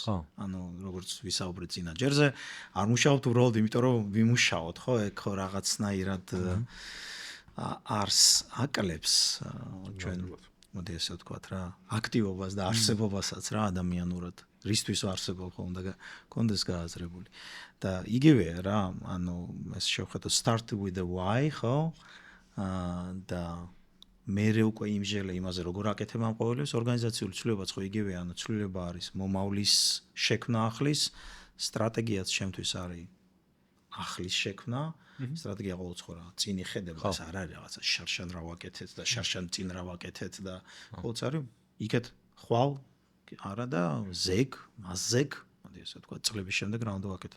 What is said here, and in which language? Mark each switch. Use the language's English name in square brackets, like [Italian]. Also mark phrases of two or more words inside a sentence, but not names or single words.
[Georgian] ანუ როგორც ვისაუბრეთ წინა ჯერზე, არ მუშაობთ უბრალოდ იმიტომ რომ ვიმუშაოთ, ხო, ეგ ხო რაღაცნაირად არს აკლებს ჩვენ მოდი ესე ვთქვათ რა, აქტივობას და არსებობასაც რა ადამიანურად. რისთვის არსებობ ხო უნდა კონდეს გააზრებული. და იგივეა რა, ანუ ეს შევხედოთ [English] start with the why, [Georgian] ხო? და მე უკვე იმჟელე იმაზე როგორ აკეთებ ამ ყოველებს ორგანიზაციული ცვლილებაც ხო იგივეა, ანუ ცვლილება არის მომავლის შექმნა ახლის, სტრატეგიაც შემთთვის არის ახლის შექმნა, სტრატეგია ყოველთვის ხო რა, წინი ხედება ეს არ არის რაღაცა შარშან რა ვაკეთეთ და შარშან წინ რა ვაკეთეთ და ყოველთვის არის იქეთ ხვალ არა და ზეგ, მასზეგ, მოდი ესე ვთქვა, წლების შემდეგ რა უნდა ვაკეთოთ.